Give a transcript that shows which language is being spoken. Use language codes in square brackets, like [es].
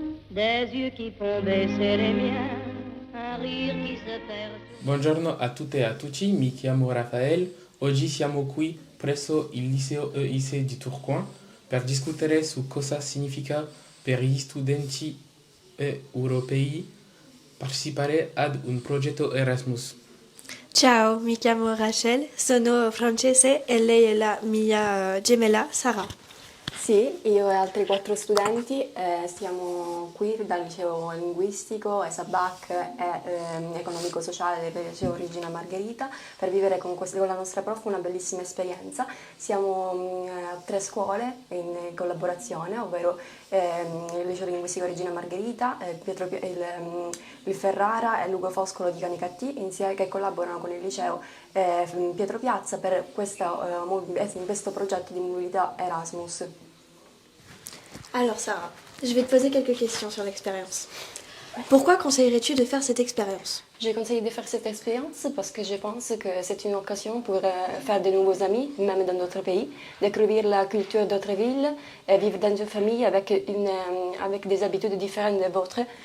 [fr] Des yeux qui font baisser les miens, un rire qui se perd. [it] Buongiorno a tutte e a tutti, mi chiamo Rafael. Oggi siamo qui presso il liceo EIC di Tourcoing per discutere su cosa significa per gli studenti europei partecipare ad un progetto Erasmus. Ciao, mi chiamo Rachel, sono francese e lei è la mia gemella Sara. Sì, io e altri 4 studenti siamo qui dal liceo linguistico ESABAC e economico-sociale del liceo Regina Margherita per vivere con la nostra prof una bellissima esperienza. Siamo a 3 scuole in collaborazione, ovvero il liceo linguistico Regina Margherita, il Ferrara e Lugo Foscolo di Canicattì, insieme che collaborano con il liceo Pietro Piazza per questo progetto di mobilità Erasmus. [fr] Alors Sarah, je vais te poser quelques questions sur l'expérience. Pourquoi conseillerais-tu de faire cette expérience? J'ai conseillé de faire cette expérience parce que je pense que c'est une occasion pour faire de nouveaux amis, même dans d'autres pays, découvrir la culture d'autres villes, vivre dans une famille avec des habitudes différentes des vôtres.